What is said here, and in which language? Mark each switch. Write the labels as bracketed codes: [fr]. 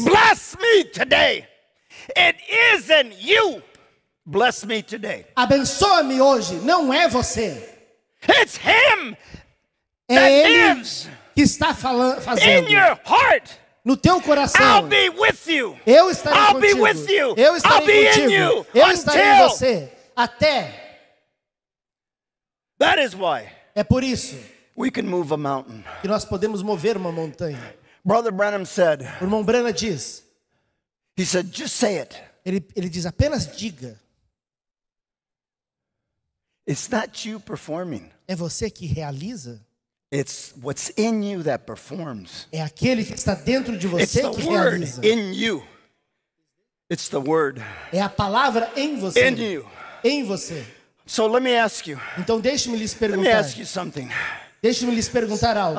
[en] bless me today, it isn't you. Bless me today. [pt] abençoa-me hoje, não é você. [en] It's him [pt] É [en] that [pt] Ele [en] lives [pt] que está [en] in [pt] fazendo. [en] your heart. [pt] No teu [en] I'll [pt] coração, [en] be with you. [pt] eu estarei [en] I'll be [pt] contigo. [en] with you. [pt] Eu [en] I'll [pt] estarei [en] be in [pt] contigo. [en] you [pt] Eu estarei em [en] until- [pt] você. Até. [en] That is why [pt] É por isso [en] we can move a mountain. [pt] que nós podemos mover uma montanha. [en] Brother Branham said, [pt] O irmão Branham diz, [en] he said, just say it. [pt] ele diz, apenas diga. [en] It's not you performing. [pt] É você que realiza? [en] It's what's in you that performs. [pt] É aquele que está dentro de [en] It's [pt] você [en] the [pt] que [en] word [pt] realiza. [en] in you. It's the word [pt] É a palavra em você. [en] in you. [pt] Em você. [en] So let me ask you. [pt] Então deixe-me lhes [en] Let me [pt] perguntar. [en] ask you something. [pt] Deixe-me lhes perguntar algo.